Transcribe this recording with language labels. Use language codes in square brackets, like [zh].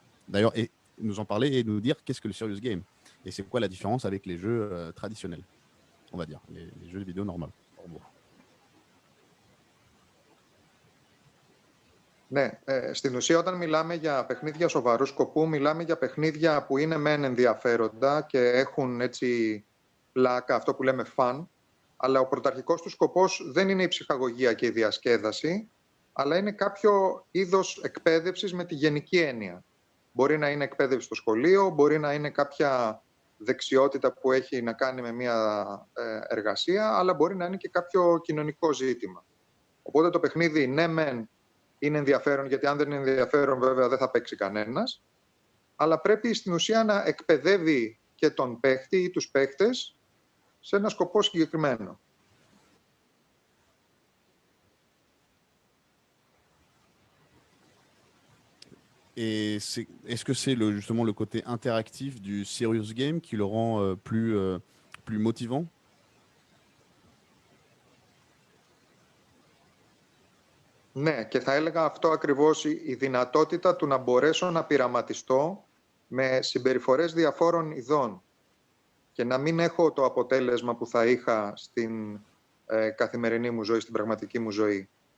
[fr] D'ailleurs, nous en parler et nous dire qu'est-ce que le serious game et c'est quoi la différence avec les jeux traditionnels, on va dire, les jeux vidéo normaux. [el] Ναι, στην ουσία όταν μιλάμε για παιχνίδια σοβαρού σκοπού, μιλάμε για παιχνίδια που είναι μεν ενδιαφέροντα και έχουν έτσι πλάκα, αυτό που λέμε fun, αλλά ο πρωταρχικός του σκοπός δεν είναι η ψυχαγωγία και η διασκέδαση, αλλά είναι κάποιο είδος εκπαίδευσης με τη γενική έννοια. Μπορεί να είναι εκπαίδευση στο σχολείο, μπορεί να είναι κάποια δεξιότητα που έχει να κάνει με μια εργασία, αλλά μπορεί να είναι και κάποιο κοινωνικό ζήτημα. Οπότε το παιχνίδι, ναι μεν, είναι ενδιαφέρον, γιατί αν δεν είναι ενδιαφέρον βέβαια δεν θα παίξει κανένας, αλλά πρέπει στην ουσία να εκπαιδεύει και τον παίχτη ή τους παίχτες σε ένα σκοπό συγκεκριμένο. [fr] Et est-ce que c'est justement le côté interactif du serious game qui le rend plus motivant? [el] Ναι, και θα έλεγα αυτό ακριβώς, η δυνατότητα του να μπορέσω να πειραματιστώ με συμπεριφορές διαφόρων ειδών και να μην έχω το αποτέλεσμα που θα είχα στην καθημερινή μου ζωή, στην πραγματική μου ζωή.